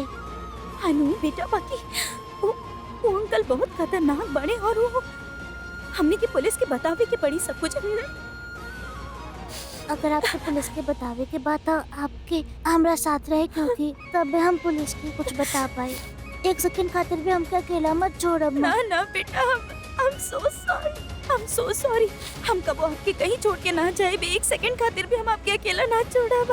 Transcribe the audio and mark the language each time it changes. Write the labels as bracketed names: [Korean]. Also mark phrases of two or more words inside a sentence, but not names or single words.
[Bhojpuri] अनु बेटा बाकी वो अंकल बहुत खतरनाक बने और वो हमनी के पुलिस के बतावे के पड़ी सब कुछ। अगर आपको पुलिस के बतावे के बाद तो आपके हमरा साथ रहे, क्योंकि तब हम पुलिस की कुछ बता पाए। 1 सेकंड खातिर भी हमके अकेला मत छोड़ब। ना ना बेटा, [English] I'm so sorry। [Bhojpuri] हम कबो आपके कहीं छोड़ के ना जाए। 1 सेकंड खातिर भी हम आपके अकेला ना छोड़ब।